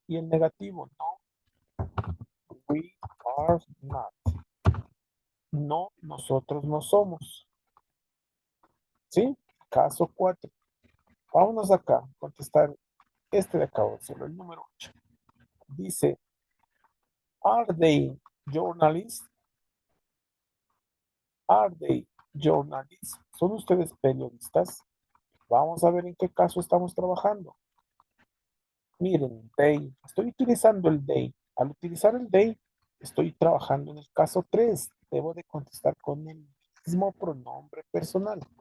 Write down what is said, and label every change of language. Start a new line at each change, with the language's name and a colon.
Spanish: Y el negativo, no,
English: we are not.
Spanish: No, nosotros no somos. ¿Sí? Caso 4. Vámonos acá a contestar este de acá, solo el número 8. Dice,
English: are they journalists? Are they journalists?
Spanish: ¿Son ustedes periodistas? Vamos a ver en qué caso estamos trabajando. Miren, they. Estoy utilizando el they. Al utilizar el they, estoy trabajando en el caso 3. Debo de contestar con el mismo pronombre personal.